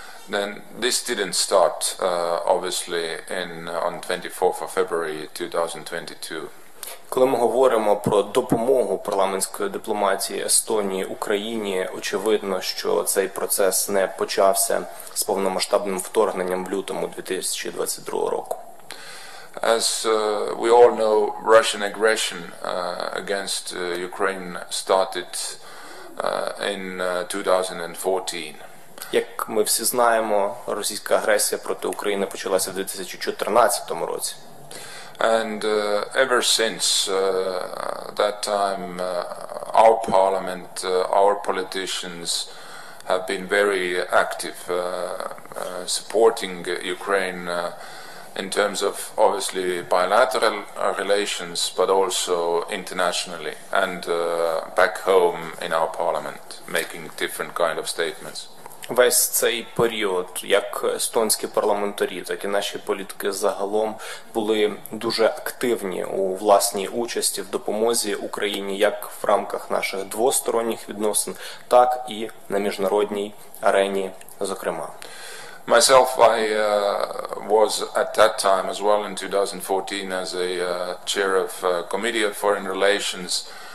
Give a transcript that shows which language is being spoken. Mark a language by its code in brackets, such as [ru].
[en] Then this didn't start obviously on 24th of February 2022. [uk] Коли ми говоримо про допомогу парламентської дипломатії Естонії Україні, очевидно, що цей процес не почався з повномасштабним вторгненням в лютому 2022 року. [en] As we all know, Russian aggression against Ukraine started in 2014. [uk] Як ми всі знаємо, російська агресія проти України почалася в 2014 році. [en] And ever since that time, our parliament, our politicians have been very active supporting Ukraine in terms of obviously bilateral relations, but also internationally and back home in our parliament, making different kind of statements. [uk] Весь цей період, як естонські парламентарі, так і наші політики загалом були дуже активні у власній участі в допомозі Україні як в рамках наших двосторонніх відносин, так і на міжнародній арені, зокрема. [en] Myself, I was at that time as well in 2014 as a chair of Committee of Foreign Relations.